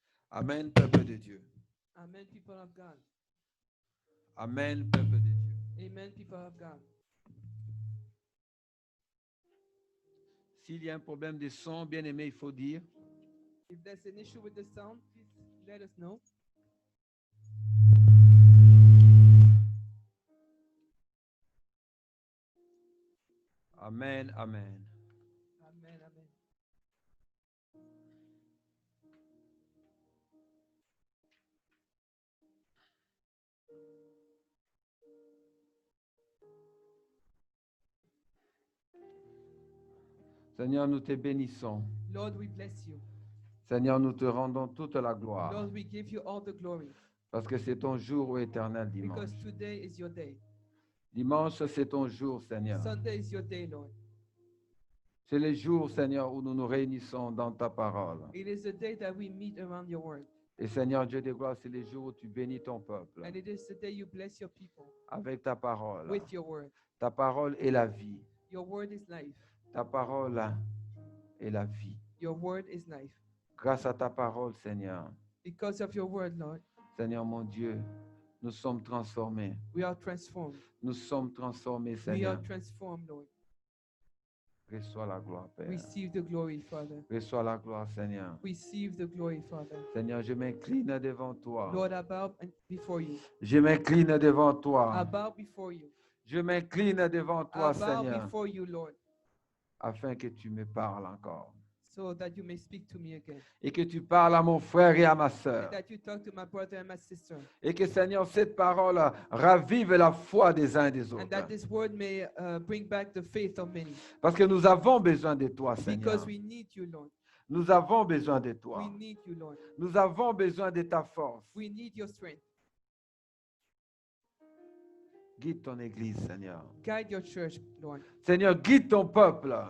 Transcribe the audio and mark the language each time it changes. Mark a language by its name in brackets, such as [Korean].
[French] Amen, peuple de Dieu. [English] Amen, people of God. [French] Amen, peuple de Dieu. [English] Amen, people of God. [French] S'il y a un problème de son, bien aimé, il faut dire. [English] If there's an issue with the sound, please let us know. [French] Amen, amen. [English] Amen, amen. [French] Seigneur, nous te bénissons. [English] Lord, we bless you. [French] Seigneur, nous te rendons toute la gloire. [English] Lord, we give you all the glory [French] Parce que c'est ton jour, ô éternel dimanche. [English] because today is your day. [French] Dimanche, c'est ton jour, Seigneur. [English] Sunday is your day, Lord. [French] C'est le jour, Seigneur, où nous nous réunissons dans ta parole. [English] It is the day that we meet around your word. [French] Et Seigneur Dieu de gloire, c'est le jour où tu bénis ton peuple [English] And it is the day you bless your people [French] avec ta parole. [English] with your word. [French] Ta parole est la vie. [English] Your word is life. [French] Ta parole est la vie. [English] Your word is life. [French] Grâce à ta parole, Seigneur, [English] Because of your word, Lord, [French] Seigneur mon Dieu, nous sommes transformés. [English] we are transformed. [French] Nous sommes transformés, [English] We are [French] Seigneur. [English] transformed, Lord. [French] Reçois la gloire, Père. [English] Receive the glory, Father. [French] Reçois la gloire, Seigneur. [English] Receive the glory, Father. [French] Seigneur, je m'incline devant toi. [English] Lord, I bow before you. [French] Je m'incline devant [English] I [French] toi. [English] bow before you. [French] Je m'incline devant [English] I [French] toi, Seigneur, [English] before you, Lord, [French] afin que tu me parles encore. [English] so that you may speak to me again. [French] Et que tu parles à mon frère et à ma [English] And [French] sœur. [English] that you talk to my brother and my sister. [French] Et que, Seigneur, cette parole ravive la foi des uns et des [English] And [French] autres. [English] that this word may bring back the faith of many. [French] Parce que nous avons besoin de toi, Seigneur. [English] Because we need you, Lord. [French] Nous avons besoin de [English] We [French] toi. [English] need you, Lord. [French] Nous avons besoin de ta force. [English] We need your strength. [French] Guide ton Église, Seigneur. [English] Guide your church, Lord. [French] Seigneur, guide ton peuple.